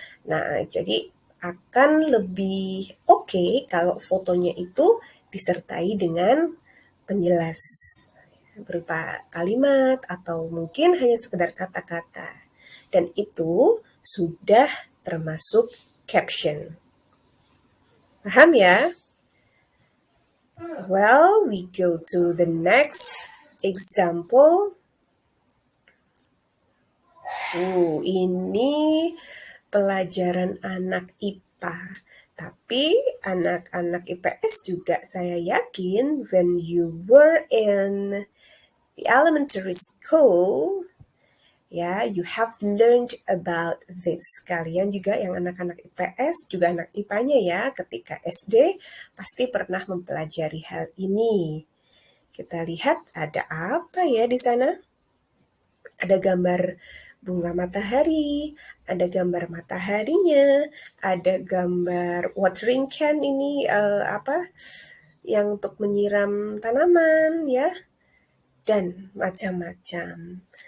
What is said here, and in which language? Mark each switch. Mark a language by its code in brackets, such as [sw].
[id] Nah, jadi akan lebih oke kalau fotonya itu disertai dengan penjelas berupa kalimat atau mungkin hanya sekedar kata-kata. Dan itu sudah termasuk caption. Paham ya? [en] Well, we go to the next example. [id] Ini pelajaran anak IPA. Tapi anak-anak IPS juga saya yakin [en] when you were in the elementary school, [id] ya, [en] you have learned about this. [id] Kalian juga yang anak-anak IPS, juga anak IPA-nya ya, ketika SD pasti pernah mempelajari hal ini. Kita lihat ada apa ya di sana? Ada gambar bunga matahari, ada gambar mataharinya, ada gambar watering can ini yang untuk menyiram tanaman ya, dan macam-macam.